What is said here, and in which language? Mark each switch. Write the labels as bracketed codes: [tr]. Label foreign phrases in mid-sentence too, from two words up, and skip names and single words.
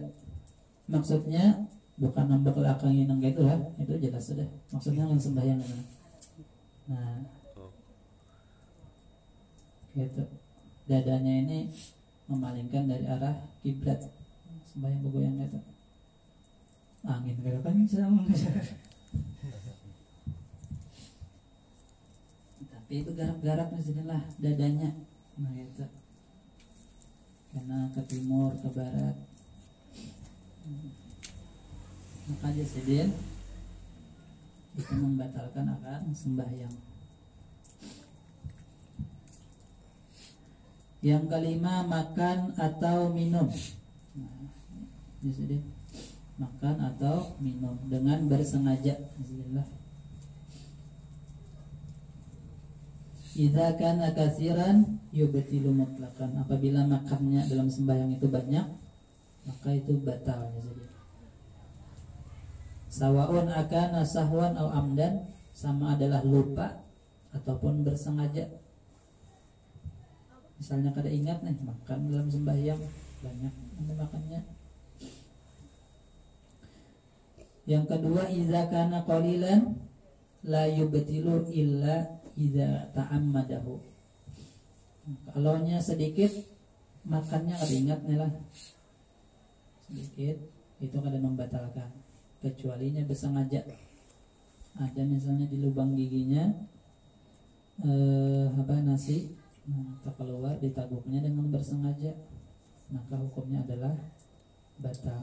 [bjn] Maksudnya bukan membelakangi nang itu lah, itu jelas sudah. Maksudnya dengan sembahyang. Nah, gitu. Dadanya ini memalingkan dari arah kiblat. Sembahyang bergoyang itu. Angin kada kencang. Tapi itu garap-garap lah dadanya. Nah itu karena ke timur ke barat, maka disediain itu membatalkan akan sembahyang. Yang kelima, makan atau minum. Nah, disediain makan atau minum dengan bersengaja. Bismillah. [ar] إذا كان كثيرا يبطل مطلقا. [bjn] Apabila makannya dalam sembahyang itu banyak, maka itu batal ya. Jadi [ar] سواء أكان سهوا أو عمدا, [bjn] sama adalah lupa ataupun bersengaja. Misalnya kada ingat nih makan dalam sembahyang, banyak makannya. Yang kedua, [ar] إذا كان قليلا لا يبطل إلا إذا تعمده. [bjn] Kalau nya sedikit makannya kada ingat nih lah, sedikit itu kada membatalkan, kecuali nya bersengaja. Ada misalnya di lubang giginya nasi terkeluar, ditaguknya dengan bersengaja, maka hukumnya adalah batal.